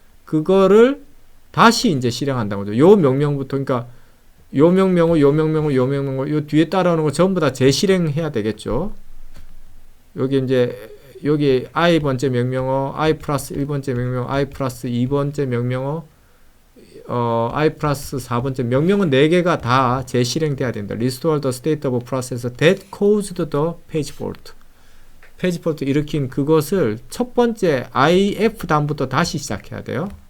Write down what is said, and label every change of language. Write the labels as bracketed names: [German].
[Korean] 그거를 다시 이제 실행한다는 거죠. 요 명령부터, 그러니까 요 명령어, 요 명령어, 요 명령어, 요 뒤에 따라오는 거 전부 다 재실행해야 되겠죠. 여기 이제 여기 i 번째 명령어, i 플러스 1번째 명령어, i 플러스 2번째 명령어, i 플러스 4번째 명령은 4개가 다 재실행돼야 된다. [English] Restore the state of process that caused the page fault. [Korean] 페이지 폴트 일으킨 그것을 첫 번째 if 다음부터 다시 시작해야 돼요.